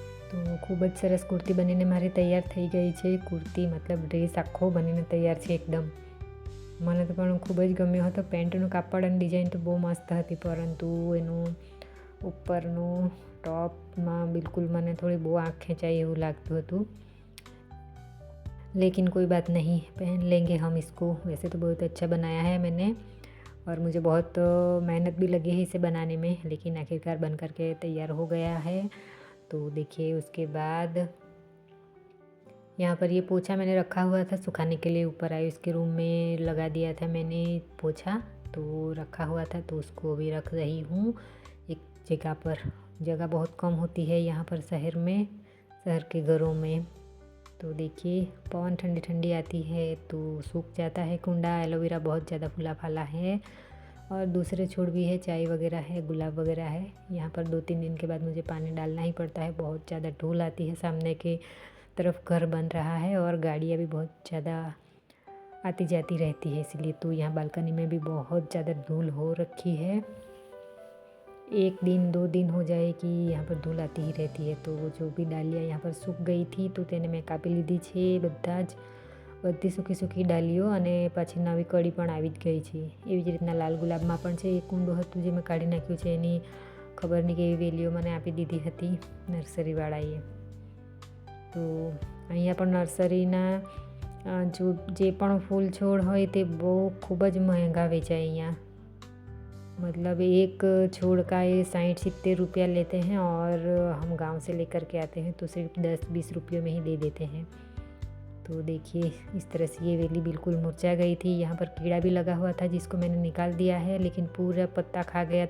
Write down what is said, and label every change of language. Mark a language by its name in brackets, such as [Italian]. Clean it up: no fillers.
[Gujarati] તો ખૂબ જ સરસ કુર્તી બનીને મારી તૈયાર થઈ ગઈ છે. કુર્તી મતલબ ડ્રેસ આખો બનીને તૈયાર છે એકદમ. મને તો પણ ખૂબ જ ગમ્યો હતો. પેન્ટનું કાપડ અને ડિઝાઇન તો બહુ મસ્ત હતી, પરંતુ એનું ઉપરનું [Hindi] टॉप बिल्कुल मैंने थोड़ी वो आँख खिंचाई [Gujarati] એવું લાગતું હતું. [Hindi] लेकिन कोई बात नहीं, पहन लेंगे हम इसको. वैसे तो बहुत अच्छा बनाया है मैंने और मुझे बहुत मेहनत भी लगी है इसे बनाने में, लेकिन आखिरकार बन करके तैयार हो गया है. तो देखिए उसके बाद यहाँ पर ये पोछा मैंने रखा हुआ था सुखाने के लिए. ऊपर आए उसके रूम में लगा दिया था मैंने पोछा, तो रखा हुआ था, तो उसको अभी रख रही हूँ एक जगह पर. जगह बहुत कम होती है यहाँ पर शहर के घरों में. तो देखिए पवन ठंडी आती है तो सूख जाता है कुंडा. एलोवेरा बहुत ज़्यादा फूला फाला है और दूसरे छोड़ भी है, चाय वगैरह है, गुलाब वगैरह है. यहाँ पर 2-3 दिन के बाद मुझे पानी डालना ही पड़ता है. बहुत ज़्यादा धूल आती है. सामने के तरफ घर बन रहा है और गाड़ियाँ भी बहुत ज़्यादा आती जाती रहती है, इसलिए तो यहाँ बालकनी में भी बहुत ज़्यादा धूल हो रखी है. 1 दिन 2 दिन हो जाए कि यहाँ पर धूल आती ही रहती है. तो वो जो भी डालियाँ यहाँ पर सूख गई थी, [Gujarati] તો તેને મેં કાપી લીધી છે બધી સૂકી ડાલીઓ, અને પાછી નવી કળી પણ આવી જ ગઈ છે. એવી જ રીતના લાલ ગુલાબમાં પણ છે. એક કુંડું હતું જે મેં કાઢી નાખ્યું છે. એની ખબર નહીં કેવી વેલીઓ મને આપી દીધી હતી નર્સરીવાળાએ. તો અહીંયા પણ નર્સરીના જે પણ ફૂલ છોડ હોય તે બહુ ખૂબ જ મહેંગા વેચાય અહીંયા. [Hindi] मतलब एक छोड़ का ये 60-70 रुपया लेते हैं और हम गांव से लेकर के आते हैं तो सिर्फ 10-20 रुपये में ही दे देते हैं. तो देखिए इस तरह से ये वेली बिल्कुल मुरझा गई थी. यहाँ पर कीड़ा भी लगा हुआ था जिसको मैंने निकाल दिया है, लेकिन पूरा पत्ता खा गया.